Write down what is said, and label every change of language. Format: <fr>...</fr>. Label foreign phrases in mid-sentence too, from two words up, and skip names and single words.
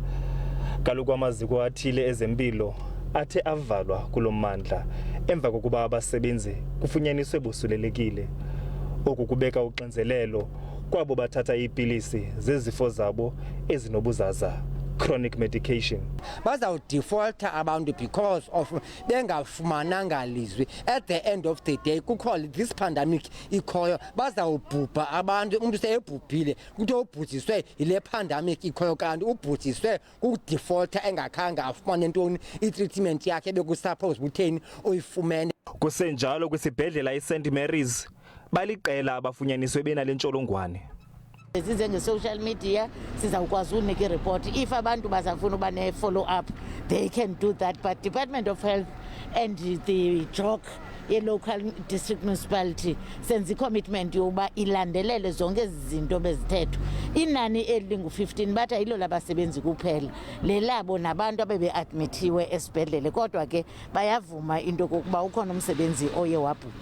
<xh>Kaloku amaziko athile ezempilo athe avalwa kulo mmandla emva kokuba abasebenzi kufunyaniswe bosulelekile. Oku kubeka uxinzelelo kwabo bathatha iipilisi zezifo zabo ezinobuzaza,</xh> <en>chronic medication.</en> <xh>Bazawudefaulta abantu</xh> <en>because of</en> <xh>bengafumananga lizwi.</xh> <en>At the end of the day</en> <xh>kukho</xh> <en>this pandemic</en> <xh>ikhoyo, bazawubhubha abantu. Umuntu seyebhubhile ukuthi ubhujiswe ile pandemic ikhoyo, kanti ubhujiswe kudefaulta engakhange afumane ntoni i-treatment yakhe bekusuppose utheni uyifumene. Kusenjalo kwisibhedlela iSt Mary's baliqela abafunyaniswe benale ntsholongwane. Size nge-</xh> <en>social media</en> <xh>sizawukwazi unika i-report. If abantu bazafuna uba ne-follow up,</xh> <en>they can do that. But Department of Health and the JOC,</en> <xh>ye-</xh> <en>local district municipality,</en> <xh>senze i-commitment yokuba ilandelele zonke ezi zinto bezithethwa. Inani elingu-15 bathi ayilo labasebenzi kuphela, lelabo nabantu abebe-admithiwe esibhedlele. Kodwa ke bayavuma into kokuba ukhona umsebenzi oye wabhubha.</xh>